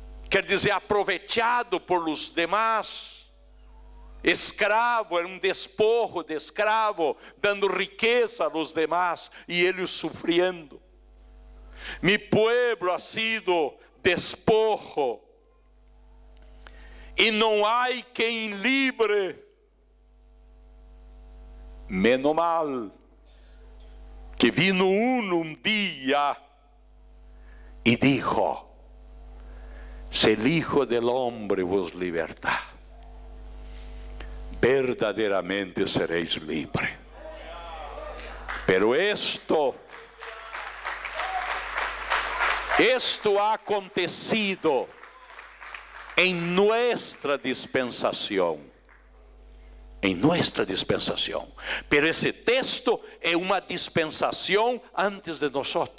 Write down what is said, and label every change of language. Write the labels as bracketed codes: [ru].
[pt] Quer dizer, aproveitado por os demais. Escravo, era um despojo de escravo, dando riqueza [es] a los demás [pt] e eles sofrendo. [es] Mi pueblo ha sido despojo [pt] e não há quem livre. [es] Menos mal que vino [pt] um dia e [es] dijo: se el Hijo del Hombre vos libertar, verdaderamente seréis libres. Pero esto ha acontecido em nuestra dispensação. [pt] Em nuestra dispensação. Pero esse texto é uma dispensação antes de nós.